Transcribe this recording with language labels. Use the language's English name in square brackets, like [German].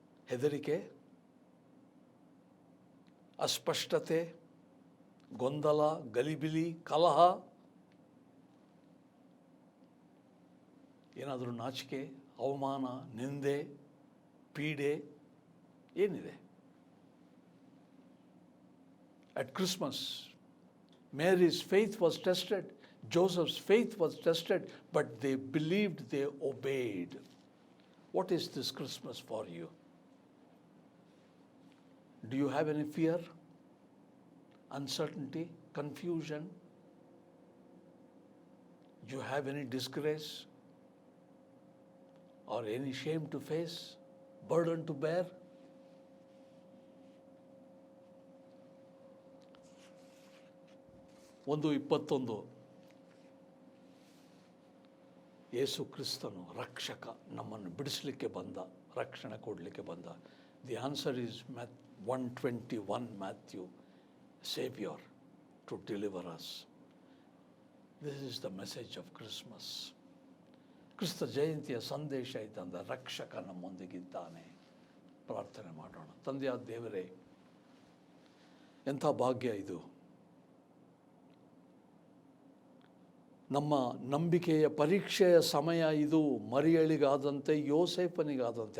[Kannada] ಹೆದರಿಕೆ, ಅಸ್ಪಷ್ಟತೆ, ಗೊಂದಲ, ಗಲಿಬಿಲಿ, ಕಲಹ, ಏನಾದರೂ ನಾಚಿಕೆ, ಅವಮಾನ, ನಿಂದೆ, ಪೀಡೆ ಏನಿದೆ? [English] At Christmas, Mary's faith was tested, Joseph's faith was tested, but they believed, they obeyed. What is this Christmas for you? Do you have any fear, uncertainty, confusion? Do you have any disgrace or any shame to face, burden to bear? [Kannada] ಒಂದು 21 ಯೇಸು ಕ್ರಿಸ್ತನು ರಕ್ಷಕ, ನಮ್ಮನ್ನು ಬಿಡಿಸಲಿಕ್ಕೆ ಬಂದ, ರಕ್ಷಣೆ ಕೊಡಲಿಕ್ಕೆ ಬಂದ. [English] The answer is 121 Matthew, Savior to deliver us. This is the message of Christmas. [Kannada] ಕ್ರಿಸ್ತ ಜಯಂತಿಯ ಸಂದೇಶ ಇದ್ದಂದ ರಕ್ಷಕ ನಮ್ಮೊಂದಿಗಿದ್ದಾನೆ. ಪ್ರಾರ್ಥನೆ ಮಾಡೋಣ. ತಂದೆಯಾದ ದೇವರೇ, ಎಂಥ ಭಾಗ್ಯ ಇದು! ನಮ್ಮ ನಂಬಿಕೆಯ ಪರೀಕ್ಷೆಯ ಸಮಯ ಇದು. ಮರಿಯಳಿಗಾದಂತೆ ಯೋಸೇಫನಿಗಾದಂತೆ.